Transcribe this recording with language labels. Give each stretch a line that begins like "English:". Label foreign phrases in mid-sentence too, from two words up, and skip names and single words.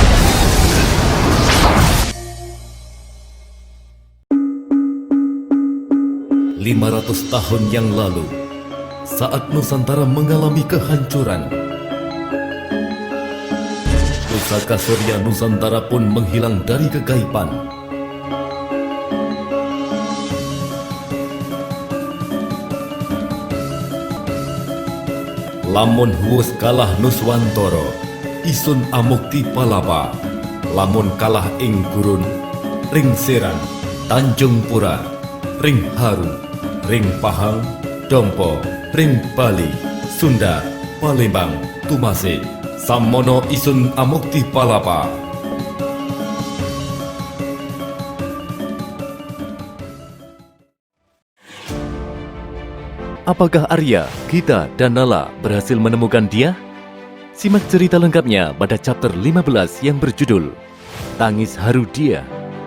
Indonesian: 500 tahun yang lalu, saat Nusantara mengalami kehancuran, pusaka surya Nusantara pun menghilang dari kegaiban.
Javanese: Lamun huwes kalah Nuswantara, isun amukti palapa. Lamun kalah ing gurun, ring Seran, Tanjung Pura, ring Haru, ring Pahang, Dompo, ring Bali, Sunda, Palembang, Tumase, Samono isun amukti palapa.
Indonesian: Apakah Arya, Gita, dan Nala berhasil menemukan dia? Simak cerita lengkapnya pada chapter 15 yang berjudul Tangis Haru Dia.